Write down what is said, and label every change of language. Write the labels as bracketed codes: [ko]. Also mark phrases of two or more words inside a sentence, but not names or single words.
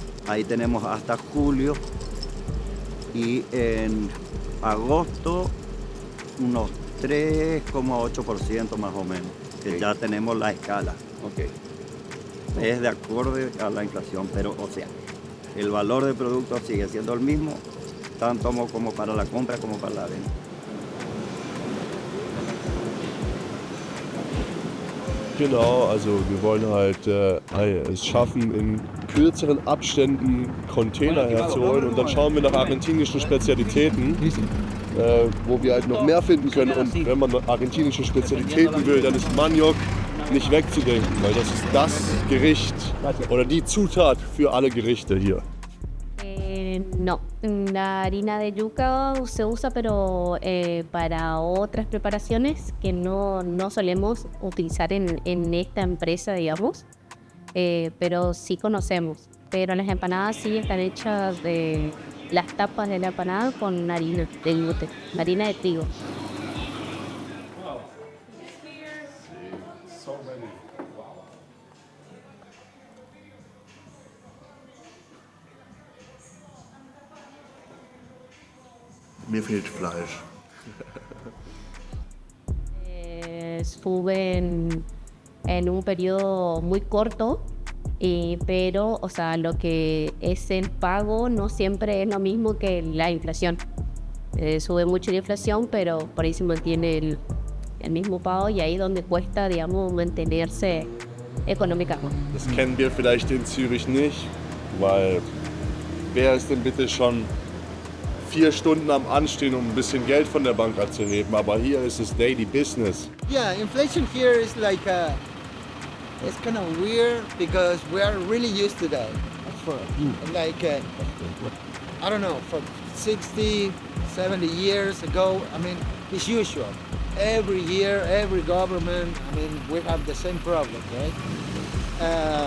[es] Ahí tenemos hasta julio. Y en agosto, unos 3,8% más o menos. Que ya tenemos la escala. Es de acuerdo a la inflación, pero o sea, el valor del producto sigue siendo el mismo, tanto como para la compra como para la venta. [de] Genau, also wir wollen halt es schaffen, in kürzeren Abständen Container herzuholen und dann schauen wir nach argentinischen Spezialitäten, wo wir halt noch mehr finden können. Und wenn man argentinische Spezialitäten will, dann ist Maniok nicht wegzudenken, weil das ist das Gericht oder die Zutat für alle Gerichte hier. [es] No, la harina de yuca se usa pero para otras preparaciones que no solemos utilizar en esta empresa, digamos, pero sí conocemos. Pero las empanadas sí están hechas de las tapas de la empanada con harina de gluten, harina de trigo. [de] Mir fehlt Fleisch. [es] Estuve en un periodo muy corto, pero o sea, lo que es el pago no siempre es lo mismo que la inflación. Sube mucho la inflación, pero por ahí se mantiene el mismo pago y ahí es donde cuesta, digamos, mantenerse económicamente. [de] Das kennen wir vielleicht in Zürich nicht, weil wer ist denn bitte schon 4 Stunden am Anstehen, um ein bisschen Geld von der Bank abzuheben, aber hier ist es [en] Daily Business. Yeah, inflation here is like it's kind of weird because we are really used to that. Like I don't know, for 60, 70 years ago, I mean, it's usual. Every year, every government, I mean, we have the same problem, right?